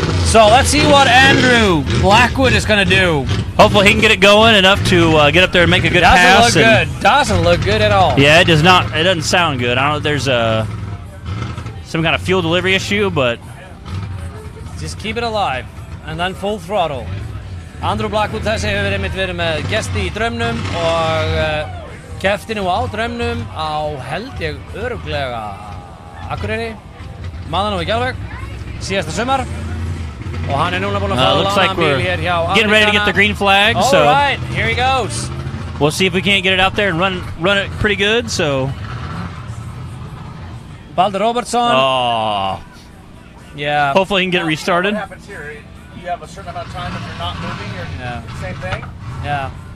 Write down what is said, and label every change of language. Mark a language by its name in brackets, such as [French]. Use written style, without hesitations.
[English] So let's see what Andrew Blackwood is going to do. Hopefully he can get it going enough to get up there and make a good pass. Doesn't look good at all. Yeah, it does not. It doesn't sound good. I don't know if there's some kind of fuel delivery issue, but just keep it alive and then full throttle. [Icelandic] Andrew Blackwood þessi hefur verið með gesti í draumnum og keppti nú á draumnum á held ég örugglega Akureyri, maður nú ekki alveg, síðasta sumar. Og hann núna búinn að fá lánaðan bíl hér hjá Amerikana. [English] Getting ready to get the green flag. All right, here he goes. We'll see if we can't get it out there and run it pretty good. So Baldur Robertson. Oh. Yeah. Hopefully he can get it restarted. What happens here? You have a certain amount of time if you're not moving, or same thing? Yeah.